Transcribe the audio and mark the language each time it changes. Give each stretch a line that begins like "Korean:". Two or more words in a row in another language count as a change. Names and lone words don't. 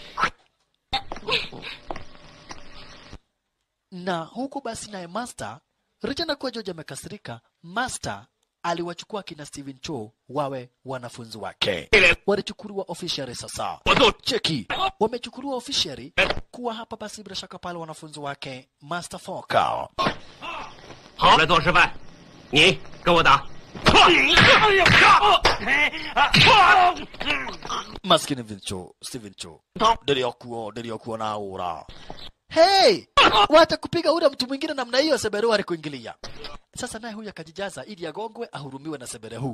Swahili: Na huko basi naye Master, Richana kwa George amekasirika, Master aliwachukua kina Steven Cho wawe wanafunzi wake. Walichukuliwa officially sasa. Cheki, wamechukuliwa officially kuwa hapa basi bila shaka pale wanafunzi wake Master Foka.
Chinese: 好，来做示范，你跟我打。
Swahili: Maskini Steven Cho. Niliokuwa na aura. Hey! Wacha kupiga ule mtu mwingine namna hiyo, Sebero alikuingilia. Sasa naye huyu akajijaza ili agongwe ahurumiwe na Sebere huu.